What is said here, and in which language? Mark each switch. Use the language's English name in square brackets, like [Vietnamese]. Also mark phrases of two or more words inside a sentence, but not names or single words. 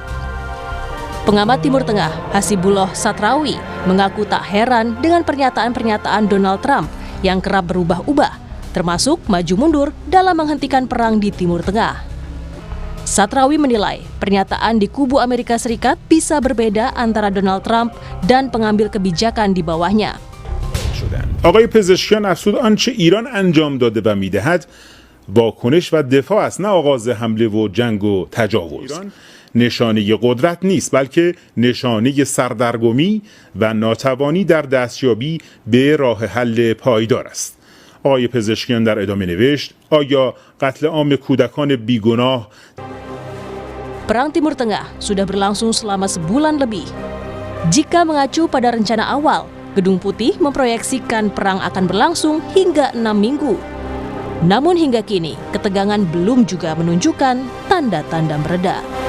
[Indonesian] Pengamat Timur Tengah, Hasibullah Satrawi, mengaku tak heran dengan pernyataan-pernyataan Donald Trump yang kerap berubah-ubah, termasuk maju mundur dalam menghentikan perang di Timur Tengah. Satrawi menilai pernyataan di kubu Amerika Serikat bisa berbeda antara Donald Trump dan pengambil kebijakan di bawahnya. [Persian] آقای پزشکیان افزود آنچه ایران انجام داده و میدهد واکنش و دفاع است نه آغاز حمله و جنگ و تجاوز. نشانه قدرت نیست بلکه نشانه سردرگمی و ناتوانی در دستیابی به راه حل پایدار است. آقای پزشکیان در ادامه نوشت آیا قتل عام کودکان بیگناه [Indonesian] Perang Timur Tengah sudah berlangsung selama sebulan lebih. Jika mengacu pada rencana awal, Gedung Putih memproyeksikan perang akan berlangsung hingga 6 minggu. Namun hingga kini, ketegangan belum juga menunjukkan tanda-tanda mereda.